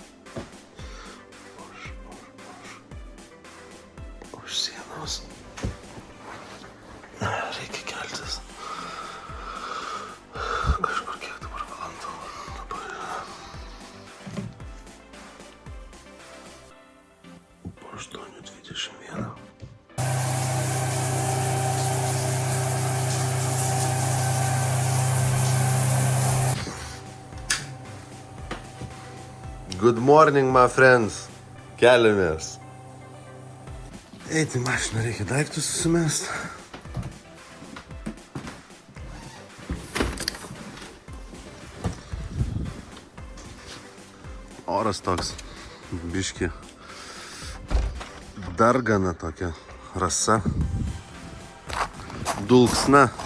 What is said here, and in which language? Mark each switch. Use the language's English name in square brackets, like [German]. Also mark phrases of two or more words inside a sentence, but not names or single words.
[Lithuanian] Už sienos. Reikia keltis. Kažkur kiek dabar valandų. Dabar po 8:21. [English] Good morning, my friends. [Lithuanian] Keliamės. Eiti į mašiną, reikia daiktus susimest. Oras toks, biški, dargana tokia rasa, dulksna.